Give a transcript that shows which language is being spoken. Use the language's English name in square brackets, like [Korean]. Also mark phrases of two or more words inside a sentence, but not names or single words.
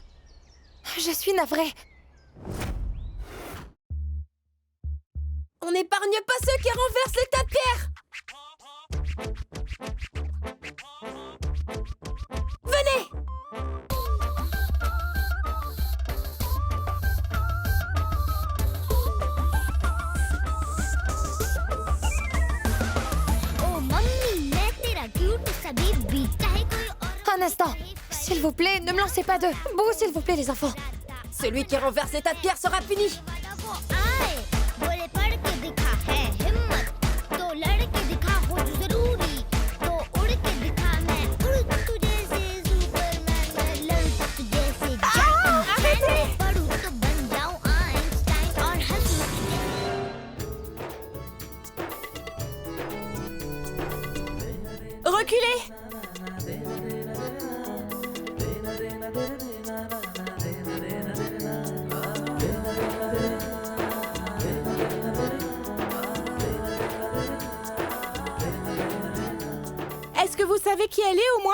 [French] Je suis navrée. On n'épargne pas ceux qui renversent les tas de pierres. Venez! [Hindi] ओ मम्मी मैं तेरा क्यूट सा बेबी चाहे कोई और [French] Un instant. S'il vous plaît, ne me lancez pas d'œufs. Bouh, s'il vous plaît, les enfants. Celui qui renverse les tas de pierres sera puni. [Hindi] वो आए बोले पढ़ के दिखा है हिम्मत तो लड़ के दिखा हो जो जरूरी तो उड़ के दिखा मैं उड़ तुझे से सुपरमैन मैं लड़ तुझे से जैकमैन मैं पढ़ूं तो बन जाऊं आइंस्टाइन और हंसूं [French] Reculez! Est-ce que vous savez qui elle est au moins?